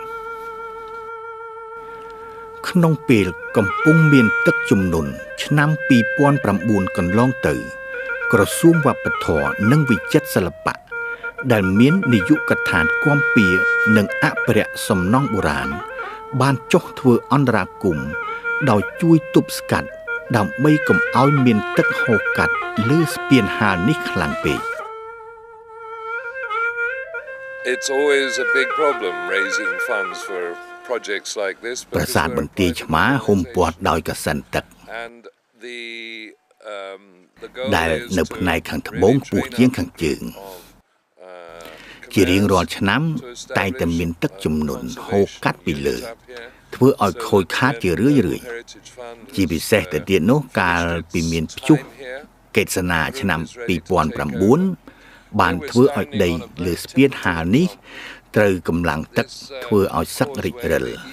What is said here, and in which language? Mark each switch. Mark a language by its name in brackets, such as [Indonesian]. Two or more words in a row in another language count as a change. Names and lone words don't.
[Khmer] ក្នុងពេលកំពុងមានទឹកជំនន់ឆ្នាំ2009កន្លងទៅក្រសួងវប្បធម៌និងវិចិត្រសិល្បៈដែលមាននាយកដ្ឋានគាំពៀនិងអភិរក្សសំណង់បុរាណបានចុះធ្វើអន្តរាគមន៍ដោយជួយទប់ស្កាត់ដើម្បីកុំឲ្យមានទឹកហូរកាត់លើស្ពានហាលនេះខ្លាំងពេក [English] It's always a big problem raising funds for projects like this [Khmer] ប្រាសាទបន្ទាយឆ្មារហុំព័ទ្ធដោយកសិនទឹក [English] and the [Khmer] ដែលនៅផ្នែកខាងត្បូងខ្ពស់ជាងខាងជើងជារៀងរាល់ឆ្នាំតែងតែមានទឹកជំនន់ហូរកាត់ពីលើធ្វើឲ្យខូចខាតជារឿយៗជាពិសេសទៅទៀតនោះកាលពីមានព្យុះកេតសនាឆ្នាំ2009បានធ្វើឲ្យដីលើស្ពានហាលនេះត្រូវកម្លាំងទឹកធ្វើឲ្យសឹករិចរិល